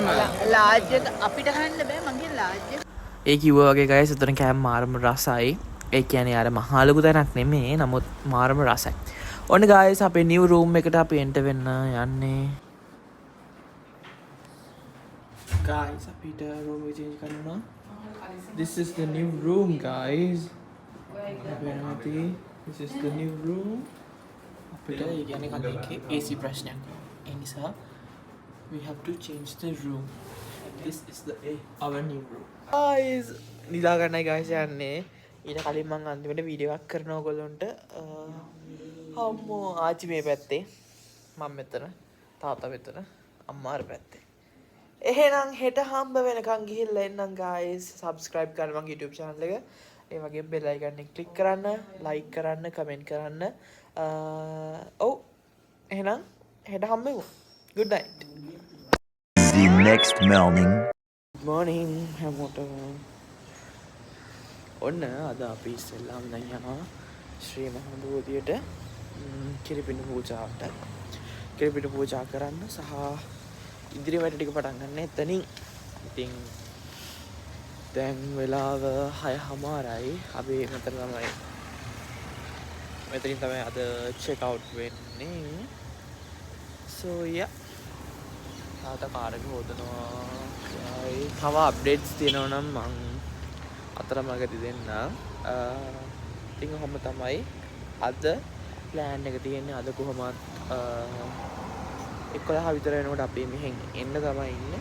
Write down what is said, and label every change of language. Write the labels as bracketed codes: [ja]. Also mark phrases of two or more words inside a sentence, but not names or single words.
[si] ලාජ් එක අපිට ගන්න බෑ මගේ ලාජ් එක. ඒ කිව්වා වගේ guys උතන කෑම මාරම රසයි. ඒ කියන්නේ අර මහා ලොකු තැනක් නෙමෙයි. නමුත් මාරම රසයි. ඔන්න guys අපේ [en] new room [si] එකට අපි enter වෙන්න යන්නේ. guys අපිට room එක change කරනවා. [en] This is the new room guys. This is the new room. [si] අපිට ඒ කියන්නේ කලින්කේ AC ප්‍රශ්නයක්. ඒ නිසා [en] we have to change the room. This is our new room. guys [si] නිදා ගන්නයි guys යන්නේ. ඊට කලින් මම අන්තිමට වීඩියෝ එකක් කරනවා ඔයගොල්ලන්ට. අම්මෝ ආච්චි මේ පැත්තේ මම මෙතන තාත්තා මෙතන අම්මා අර පැත්තේ. එහෙනම් හෙට හම්බ වෙනකන් ගිහිල්ලා එන්නම් guys. subscribe කරන්න මගේ YouTube channel එක. ඒ වගේම [en] bell icon [si] එක click කරන්න, like කරන්න, comment කරන්න. ඔව් එහෙනම් හෙට හම්බෙමු. [en] good night. The next morning. good morning [si] හැමෝටම. ඔන්න අද අපි ඉස්සෙල්ලාම දැන් යනවා ශ්‍රී මහා බෝධියට කිරිපිණි පූජාවට. කිරිපිණි පූජා කරන්න සහ ඉදිරි වැඩ ටික පටන් ගන්න එතනින්. ඉතින් දැන් වෙලාව 6:00යි. අපි මෙතන තමයි මෙතනින් තමයි අද චෙක් අවුට් වෙන්නේ. [en] So yeah. [si] තාත්තා කාර් එක හොදනවා. තව අප්ඩේට්ස් තියෙනවා නම් මං අතරමඟදී දෙන්න. ඉතින් ඔහොම තමයි අද ප්ලෑන් එක තියෙන්නේ. අද කොහොමත් 11 විතර වෙනකොට අපි මෙහෙන් එන්න තමයි ඉන්නේ.